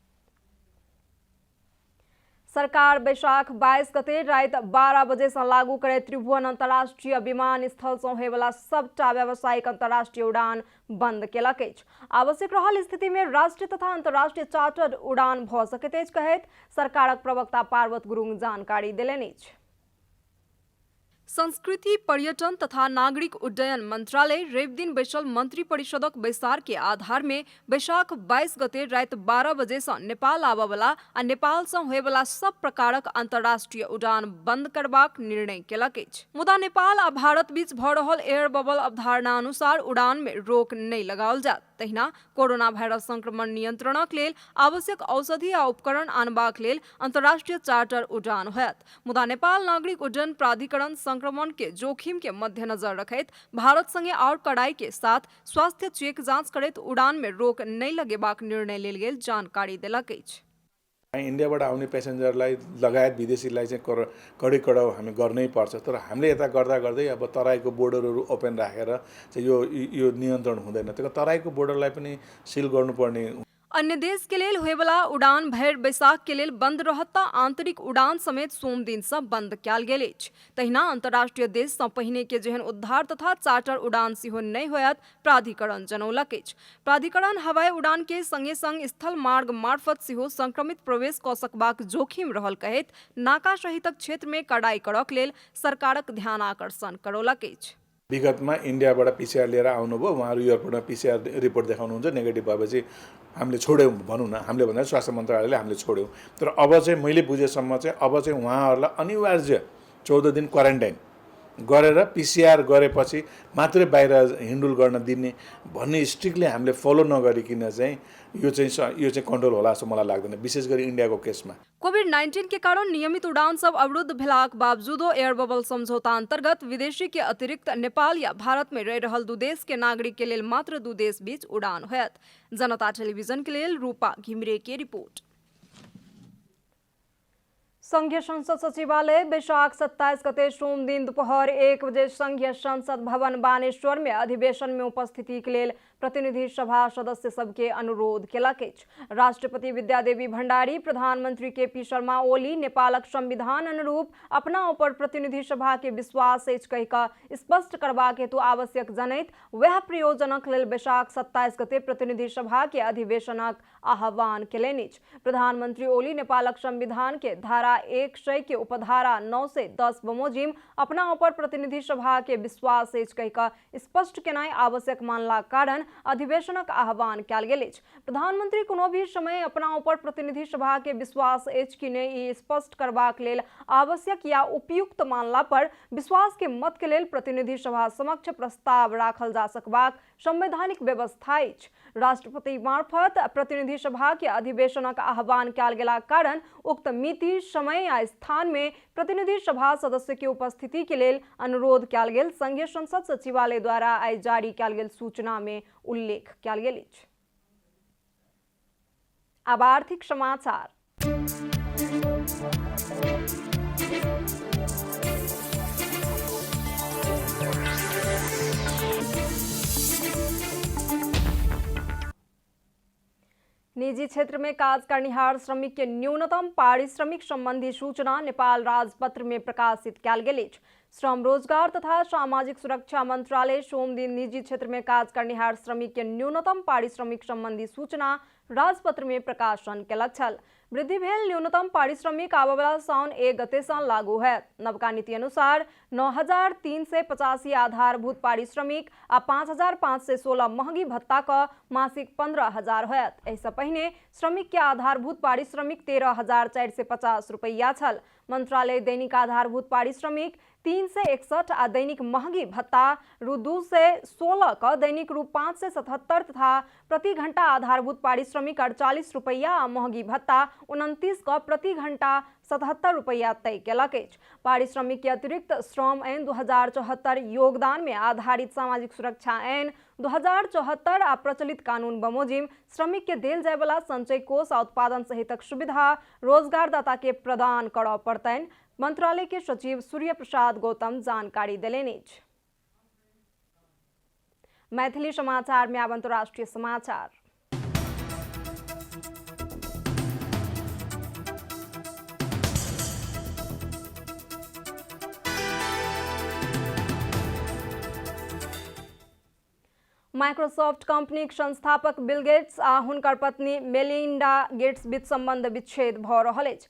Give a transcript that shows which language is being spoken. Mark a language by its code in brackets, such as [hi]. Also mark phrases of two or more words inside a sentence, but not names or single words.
[mai] सरकार बैशाख 22 गते राति 12 बजे से लागू करे त्रिभुवन अंतर्राष्ट्रीय विमानस्थल सँ होयवला सबटा व्यावसायिक अंतर्राष्ट्रीय उड़ान बंद केलक अछि। आवश्यक रहल स्थिति में राष्ट्रीय तथा अंतर्राष्ट्रीय चार्टर्ड उड़ान भऽ सकैत अछि कहैत सरकारक प्रवक्ता पार्वत गुरुङ जानकारी देलनि अछि। संस्कृति, पर्यटन तथा नागरिक उड्डयन मंत्रालय रवि दिन बैसल मंत्री परिषदक बैसार के आधार में बैशाख 22 गते राति 12 बजे से नेपाल आबय वाला आ नेपाल से होय वाला सब प्रकारक अंतर्राष्ट्रीय उड़ान बंद करबाक निर्णय केलक अछि। मुदा नेपाल आ भारत बीच भऽ रहल [en] air bubble [mai] अवधारणा अनुसार उड़ान में रोक नहीं लगाओल जायत। तहिना कोरोना वायरस संक्रमण नियंत्रणक लेल आवश्यक औषधि आ उपकरण आनबाक लेल अंतर्राष्ट्रीय चार्टर उड़ान होयत। मुदा नेपाल नागरिक उड्डयन प्राधिकरण संक्रमण के जोखिम के मद्देनजर रखैत भारत संगे और कड़ाई के साथ स्वास्थ्य चेक जांच करैत उड़ान में रोक नहीं लगेबाक निर्णय लेल गेल जानकारी देलक अछि। [ne] इन्डियाबाट आउने प्यासेन्जरलाई लगायत विदेशीलाई चाहिँ कडी हामी गर्नै पर्छ। तर हामीले यता गर्दा गर्दै अब तराईको बोर्डरहरू ओपन राखेर चाहिँ यो नियन्त्रण हुँदैन। त्यसको तराईको बोर्डरलाई पनि सिल गर्नुपर्ने। [mai] अन्य देश के लेल होयवला उड़ान भरि बैसाख के लेल बंद रहत तऽ आंतरिक उड़ान समेत सोम दिन सँ बंद कयल गेल अछि। तहिना अंतर्राष्ट्रीय देश सँ पहिने के जेहन उद्धार तथा चार्टर उड़ान सेहो नहि होयत प्राधिकरण जनौलक अछि। प्राधिकरण हवाई उड़ान के संगे संग स्थल मार्ग मार्फत सेहो संक्रमित प्रवेश कऽ सकबाक जोखिम रहल कहैत नाका सहितक क्षेत्र में कड़ाई करक लेल सरकारक ध्यान आकर्षण करौलक अछि। [ne] विगतमा इन्डियाबाट पिसिआर लिएर आउनुभयो, उहाँहरू एयरपोर्टमा [en] PCR report [ne] देखाउनुहुन्छ, नेगेटिभ भएपछि हामीले छोड्यौँ भनौँ न, हामीले भन्दा स्वास्थ्य मन्त्रालयले हामीले छोड्यौँ। तर अब चाहिँ मैले बुझेसम्म चाहिँ अब चाहिँ उहाँहरूलाई अनिवार्य 14 दिन क्वारेन्टाइन गरेर पिसिआर गरेपछि मात्रै बाहिर हिँडुल गर्न दिने भन्ने स्ट्रिक्टली हामीले फलो नगरिकन चाहिँ यो चाहिँ कन्ट्रोल होला जस्तो मलाई लाग्दैन, विशेष गरी इन्डियाको केसमा। [mai] कोभिड-19 के कारण नियमित उड़ान सब अवरुद्ध भेलाक बावजूदो [en] air bubble [mai] समझौता अंतर्गत विदेशी के अतिरिक्त नेपाल या भारत में रह रहल दू देश के नागरिक के लेल मात्र दू देश बीच उड़ान होयत। जनता टेलीविजन के लेल रूपा घिमिरे के रिपोर्ट। संघीय संसद सचिवालय बैशाख 27 गते सोम दिन दोपहर 1 बजे संघीय संसद भवन बानेश्वर में अधिवेशन में उपस्थिति के लेल प्रतिनिधि सभा सदस्य सबके अनुरोध केलक अछि। राष्ट्रपति विद्यादेवी भण्डारी, प्रधानमंत्री केपी शर्मा ओली नेपालक संविधान अनुरूप अपना ऊपर प्रतिनिधि सभा के विश्वास अछि कहि कऽ स्पष्ट करबाक हेतु आवश्यक जनैत वह प्रयोजनक लेल बैशाख 27 गते प्रतिनिधि सभा के अधिवेशनक आह्वान केलनि अछि। प्रधानमंत्री ओली नेपालक संविधान के धारा 100 के उपधारा 9 से 10 बमोजिम अपना ऊपर प्रतिनिधि सभा के विश्वास अछि कहि कऽ स्पष्ट केनाइ आवश्यक मानला कारण अधिवेशनक आह्वान कयल गेल अछि। प्रधानमंत्री कोनो भी समय अपना ऊपर प्रतिनिधि सभा के विश्वास अछि कि नहि ई स्पष्ट करबाक लेल आवश्यक या उपयुक्त मानला पर विश्वास के मत के लेल प्रतिनिधि सभा समक्ष प्रस्ताव राखल जा सकबाक संवैधानिक व्यवस्था अछि। राष्ट्रपति मार्फत प्रतिनिधि सभा के अधिवेशनक आह्वान कयल गेला कारण उक्त मिति, समय आ स्थान में प्रतिनिधि सभा सदस्य के उपस्थिति के लेल अनुरोध कयल गेल संघीय संसद सचिवालय द्वारा आइ जारी कयल गेल सूचना में उल्लेख कयल गेल अछि। अब आर्थिक समाचार। निजी क्षेत्र में काज करनिहार श्रमिक के न्यूनतम पारिश्रमिक संबंधी सूचना नेपाल राजपत्र में प्रकाशित कयल गेल अछि। श्रम, रोजगार तथा सामाजिक सुरक्षा मंत्रालय सोम दिन निजी क्षेत्र में काज करनिहार श्रमिक के न्यूनतम पारिश्रमिक संबंधी सूचना राजपत्र में प्रकाशन केलक छल। वृद्धि भेल न्यूनतम पारिश्रमिक आबयवला साउन 1 गते सँ लागू होयत। नवका नीति अनुसार 9,385 आधारभूत पारिश्रमिक आ 5,516 महंगी भत्ता का मासिक 15,000 होयत। एहिसँ पहिने श्रमिक के आधारभूत पारिश्रमिक 13,450 रुपैया छल। मंत्रालय दैनिक आधारभूत पारिश्रमिक 361 आ दैनिक महंगी भत्ता रु 2 से 16 का दैनिक रु 5 से 77 तथा प्रति घंटा आधारभूत पारिश्रमिक 48 रुपैया आ महंगी भत्ता 29 का प्रति घंटा 77 रुपैया तय केलक अछि। पारिश्रमिक के अतिरिक्त श्रम ऐन 2074, योगदान में आधारित सामाजिक सुरक्षा ऐन 2074 आ प्रचलित कानून बमोजिम श्रमिक के देल जाय वाला संचय कोष आ उत्पादन सहितक सुविधा रोजगारदाता के प्रदान करऽ पड़तनि। मंत्रालय के सचिव सूर्य प्रसाद गौतम जानकारी देलनि अछि। मैथिली समाचार में आब अंतर्राष्ट्रीय समाचार। माइक्रोसॉफ्ट कंपनी संस्थापक बिल गेट्स आ हुनकर पत्नी मेलिंडा गेट्स बीच संबंध विच्छेद भऽ रहल अछि।